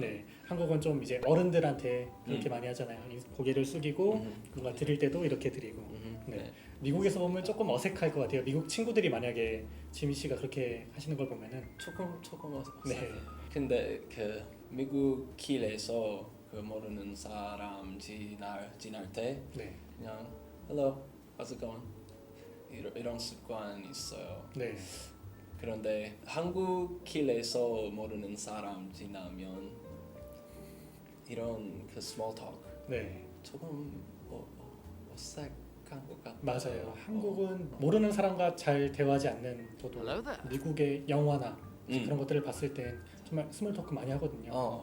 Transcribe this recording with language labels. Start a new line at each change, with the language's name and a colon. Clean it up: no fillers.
Korean: 네, 한국은 좀 이제 어른들한테 그렇게 많이 하잖아요. 고개를 숙이고 뭔가 드릴 때도 이렇게 드리고. 네. 미국에서 보면 조금 어색할 것 같아요. 미국 친구들이 만약에 지미 씨가 그렇게 하시는 걸 보면은 조금 어색해요. 네. 근데 그 미국 길에서 그 모르는 사람 지날 때 네. 그냥
English: hello, how's it going?
Korean: 이런 습관이 있어요. 네. 그런데 한국 길에서 모르는 사람 지나면 이런 그 small talk 네. 조금 어색한 것 같아요. 맞아요. 한국은 모르는 사람과 잘 대화하지 않는 저도 미국의 영화나 그런 것들을 봤을 때 정말 스몰 토크 많이 하거든요.